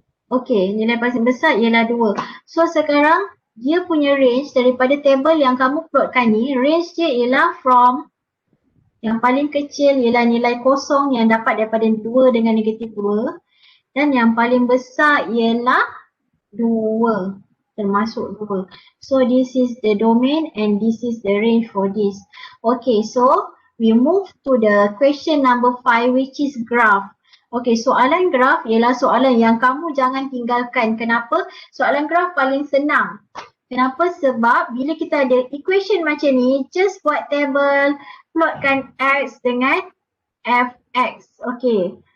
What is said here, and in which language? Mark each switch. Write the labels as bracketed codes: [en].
[ms] Okay, nilai paling besar ialah 2. So sekarang dia punya range daripada table yang kamu plotkan ni, range dia ialah from Yang paling kecil ialah nilai kosong yang dapat daripada 2 dengan negatif 2. Dan yang paling besar ialah 2. Termasuk 2. [en] So this is the domain and this is the range for this. Okay, so we move to the question number 5 which is graph. [ms] Okay, soalan graph ialah soalan yang kamu jangan tinggalkan. Kenapa? Soalan graph paling senang. Kenapa? Sebab bila kita ada equation macam ni, just buat table, plotkan X dengan Fx. Okay.